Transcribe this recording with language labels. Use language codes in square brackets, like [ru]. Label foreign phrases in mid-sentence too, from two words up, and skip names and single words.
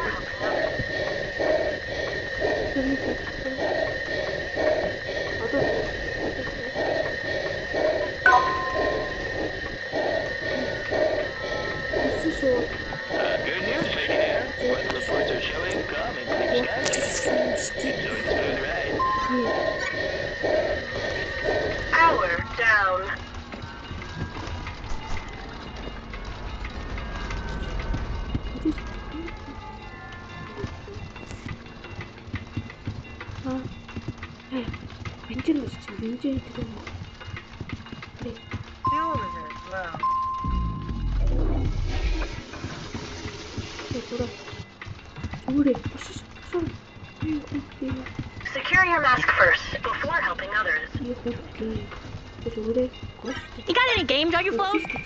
[en] Good news, Bacon Air. Weather reports are showing calm and clear skies. So it's smooth ride. Power down. [mn] Бензин ус чинь бензин гэдэг юм. [en] Fuel reserve low. Secure your mask first before helping others. You got any games on your phone?